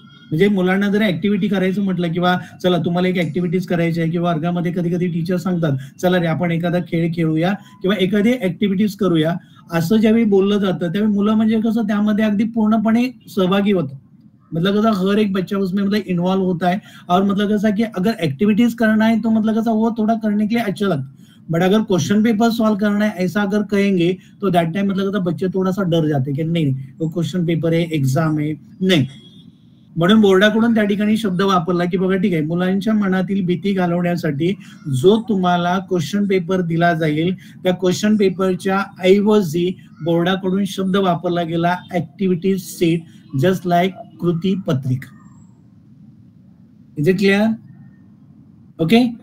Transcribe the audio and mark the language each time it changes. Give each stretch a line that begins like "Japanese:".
Marathi: म्हणजे मुलांना जर ऍक्टिव्हिटी करायचं म्हटलं किंवा चला तुम्हाला एक ऍक्टिव्हिटीज करायची आहे किंवा वर्गामध्ये कधी कधी टीचर सांगतात चला रे आपण एखादा खेळ खेळूया किंवा एखादी ऍक्टिव्हिटीज करूया, असं ज्यावेळी बोललं जातं त्यावेळी मुलं म्हणजे कसं त्यामध्ये अगदी पूर्णपणे सहभागी होतं.
Hindi: मतलब कैसा हर एक बच्चा उसमें मतलब इन्वॉल्व होता है और मतलब कैसा कि अगर एक्टिविटीज करना है तो मतलब कैसा वो थोड़ा करने के लिए अच्छा लगता है. बट अगर क्वेश्चन पेपर सॉल्व करना है ऐसा अगर कहेंगे तो दैट टाइम मतलब कैसा बच्चे थोड़ा सा डर जाते कि नहीं वो क्वेश्चन पेपर है, एग्जाम है, नाही.
Marathi: म्हणून बोर्डाकडून त्या ठिकाणी शब्द वापरला की बघा ठीक आहे, मुलांच्या मनातील भीती घालवण्यासाठी जो तुम्हाला क्वेश्चन पेपर दिला जाईल त्या क्वेश्चन पेपरच्या ऐवजी बोर्डाकडून शब्द वापरला गेला ऍक्टिव्हिटी सीट, जस्ट लाईक कृती पत्रिका.
English: Is it clear?
Marathi: ओके.